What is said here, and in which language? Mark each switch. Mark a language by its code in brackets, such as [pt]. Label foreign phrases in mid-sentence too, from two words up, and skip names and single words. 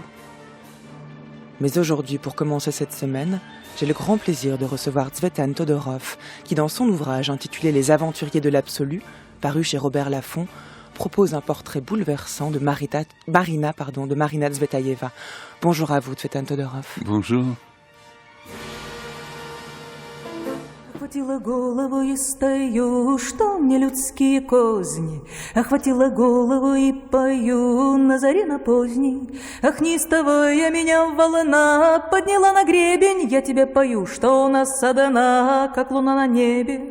[fr] Mais aujourd'hui, pour commencer cette semaine, j'ai le grand plaisir de recevoir Tzvetan Todorov, qui dans son ouvrage intitulé « Les aventuriers de l'absolu », paru chez Robert Laffont, propose un portrait bouleversant de Marina Tsvetaeva. Bonjour à vous, Tzvetan Todorov. Bonjour. Vous [ru] Охватила голову и стою, что мне людские козни. Охватила голову и пою на заре на поздней. Ах, неистовая меня волна подняла на гребень. Я тебе пою, что у нас одна, как луна на небе.